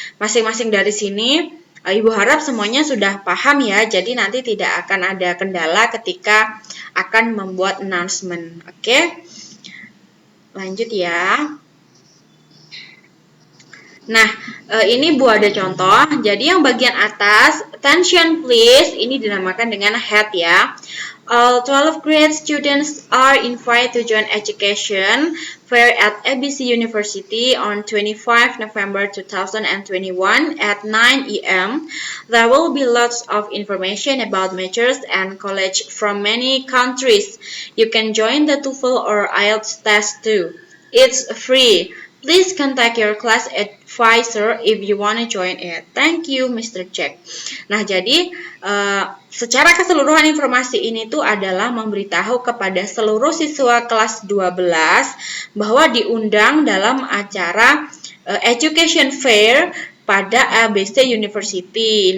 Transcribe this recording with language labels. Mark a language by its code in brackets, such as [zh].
[id] Masing-masing dari sini, Ibu harap semuanya sudah paham ya, jadi nanti tidak akan ada kendala ketika akan membuat announcement. Oke? Lanjut ya. Nah, ini Bu ada contoh. Jadi yang bagian atas, [en] attention please, [id] ini dinamakan dengan head ya. [en] All 12 grade students are invited to join education fair at ABC University on 25 November 2021 at 9 AM. There will be lots of information about majors and college from many countries. You can join the TOEFL or IELTS test too. It's free. Please contact your class advisor if you want to join it. Thank you, Mr. Jack. [id] Nah, jadi secara keseluruhan informasi ini tuh adalah memberitahu kepada seluruh siswa kelas 12 bahwa diundang dalam acara education fair pada ABC University.